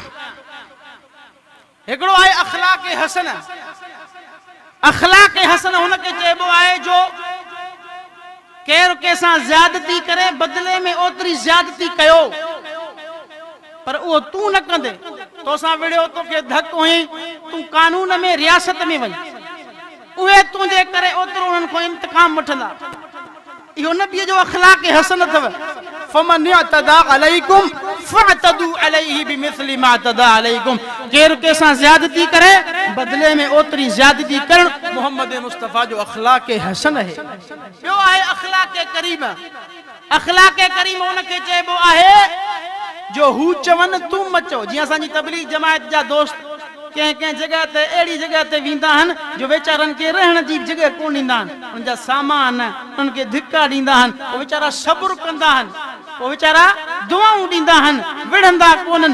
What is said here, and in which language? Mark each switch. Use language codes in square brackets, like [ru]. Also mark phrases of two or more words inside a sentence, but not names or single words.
[sd] हिकिड़ो आहे अख़लाक़ हसन। अख़लाक़ हसन हुनखे चइबो आहे जो केरु कंहिंसां ज़्यादती करे बदिले में ओतिरी ज़्यादती कयो पर उहो तूं न कंदे तोसां विड़ियो तोखे धक हुई तूं कानून में रियासत में वञ उहे तुंहिंजे करे ओतिरो उन्हनि खां इंतकाम वठंदा। इहो नबीअ जो अख़लाक़ हसन अथव। [ar] فمن اعتدى عليكم فاعتدوا عليه بمثل ما اعتدى عليكم. [sd] केरु कंहिंसां ज़्यादती करे बदले में ओतिरी ज़्यादती करण मोहम्मद मुस्तफ़ा जो अख़लाक़ हसन है। ॿियो आहे अख़लाक़ करीम। अख़लाक़ करीम उनखे चइबो आहे जो हू चवनि तूं मचो। जीअं असांजी तबलीग जमायत जा दोस्त कंहिं कंहिं जगह ते अहिड़ी जगह ते वेंदा आहिनि जो वीचारनि खे रहण जी जगह कोन ॾींदा आहिनि उन जा सामान उन्हनि खे धिका ॾींदा आहिनि उहे वीचारा सब्र कंदा आहिनि उहे वीचारा दुआऊं ॾींदा आहिनि विढ़ंदा कोन्हनि।